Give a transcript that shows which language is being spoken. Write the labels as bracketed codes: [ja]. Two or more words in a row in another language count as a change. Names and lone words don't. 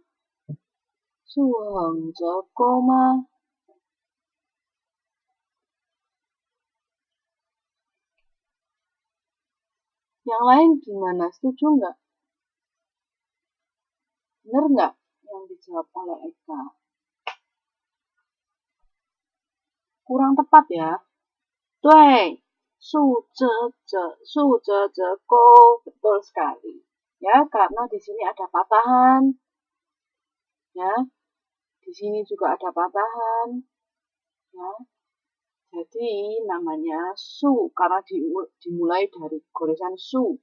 [zh] 竖横着钩吗？ [id] Yang lain gimana? Setuju nggak? Benar nggak yang dijawab oleh Eka? Kurang tepat ya. [zh] 对，竖着钩, [id] betul sekali. Ya, karena di sini ada patahan. Ya, di sini juga ada patahan. Ya, jadi namanya su karena dimulai dari goresan su.